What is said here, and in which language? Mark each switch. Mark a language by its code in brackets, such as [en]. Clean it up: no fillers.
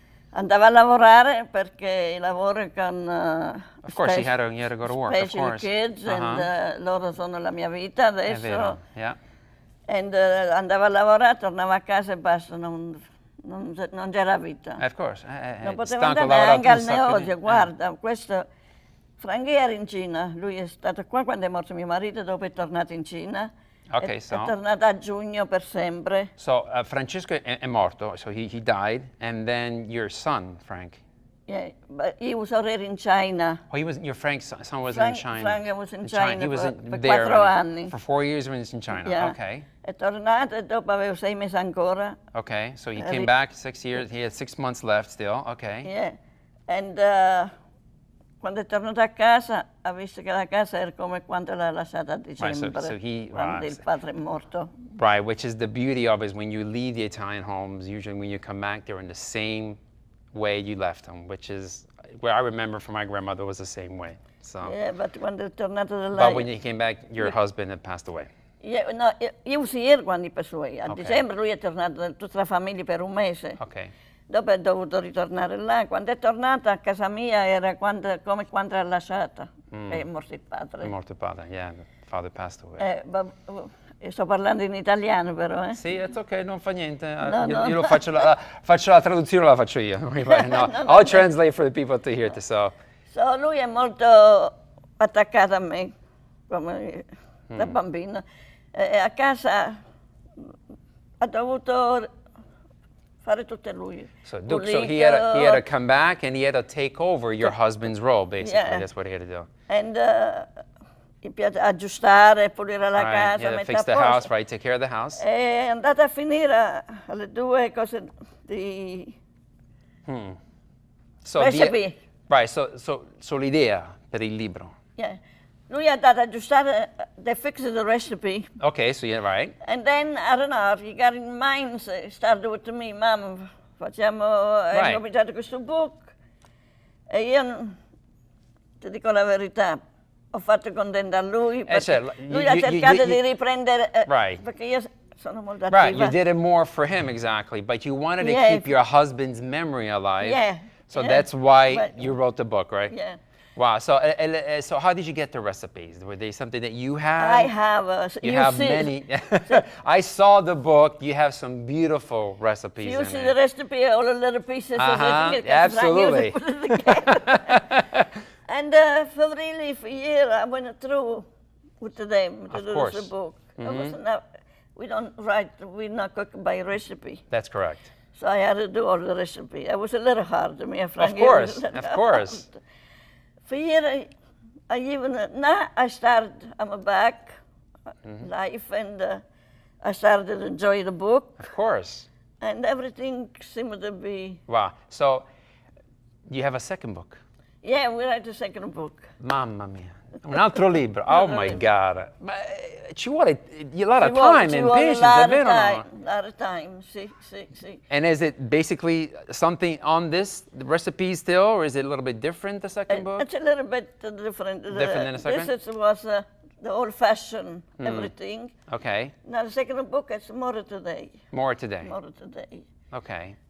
[it] Andava a lavorare perché lavoro con [en] of course, he had to go to work, of course. Kids, and [it] loro sono la mia vita adesso. È vero, [en] yeah. [it] And andava a lavorare, tornava a casa e basta, non c'era vita. [en] Of course. [it] Non poteva andare neanche al negozio, guarda, questo... Franchi era in Cina, lui è stato qua quando è morto mio marito, dopo è tornato in Cina. [en] Okay, [it] è tornato a giugno per sempre. [en] So Francesco [it] è morto, [en] so he died, and then your son, Frank. Yeah, but he was already in China. Oh, your Frank's son wasn't in China. Frank was in China he was [it] per [en] there [it] 4 anni. [en] For 4 years he was in China. Yeah. Okay. [it] È tornato e dopo avevo 6 mesi ancora. [en] Okay, so he came back 6 years. He had 6 months left still. Okay. Yeah, and [it] quando è tornato a casa ha visto che la casa era come quando l'ha lasciata a dicembre, quando il padre è morto. [en] Right, which is the beauty of it, is when you leave the Italian homes, usually when you come back, they're in the same way you left them, which is where I remember from my grandmother was the same way. So. Yeah, but [it] quando è tornato da là. [en] But when you came back, your husband had passed away. Yeah, no, [it] io [en] was here [it] quando è passato. A dicembre lui è tornato, tutta la famiglia per un mese. [en] Okay. [it] Dopo è dovuto ritornare là. Quando è tornato a casa mia era come quando l'ha lasciata. È morto il padre. È morto il padre, [en] yeah, the father passed away. [it] Sto parlando in italiano però, eh? Sì, [en] it's okay, [it] non fa niente. Io lo faccio la traduzione, la faccio io. [en] No, I'll translate for the people to hear it. So [it] lui è molto attaccato a me, come da bambino. A casa ha dovuto fare tutto lui. [en] So he had to come back and he had to take over your husband's role, basically. Yeah. That's what he had to do. [it] And gli piace aggiustare, pulire la casa, mettere a posto. [en] Fix the house, right? Take care of the house. [it] È andata a finire alle 2 cose di recipe. [en] Right, so [it] l'idea per il libro. [en] Yeah. [it] Lui ha dato a aggiustare, [en] they fixed the recipe. Okay, so yeah, right. And then, I don't know, he got in mind, started with me, Mom, [it] hai cominciato questo [en] book. [it] E io, ti dico la verità, ho fatto contenta a lui, perché lui ha cercato di riprendere, perché io sono molto attiva. [en] Right, you did it more for him, exactly, but you wanted to keep your husband's memory alive. Yeah. So that's why you wrote the book, right? Yeah. Wow. So how did you get the recipes? Were they something that you had? I have. You have many. I saw the book. You have some beautiful recipes. You see the recipe, all the little pieces. Absolutely. And for a year, I went through with them to do the book. We're not cooking by recipe. That's correct. So I had to do all the recipe. It was a little hard to me. Of course. For a year, now I started, I'm back, life, and I started to enjoy the book. Of course. And everything seemed to be... Wow. So you have a second book? Yeah, we write a second book. [it] Mamma mia. Un altro libro. [en] Oh my God. [it] Ma ci vuole [en] a lot of time and patience, [it] è vero o no? [en] A lot of time, [it] sì. [en] And is it basically something on this recipe still, or is it a little bit different, the second book? It's a little bit different. Different than the second? This was the old-fashioned everything. Okay. Now the second book is more today. More today. Okay.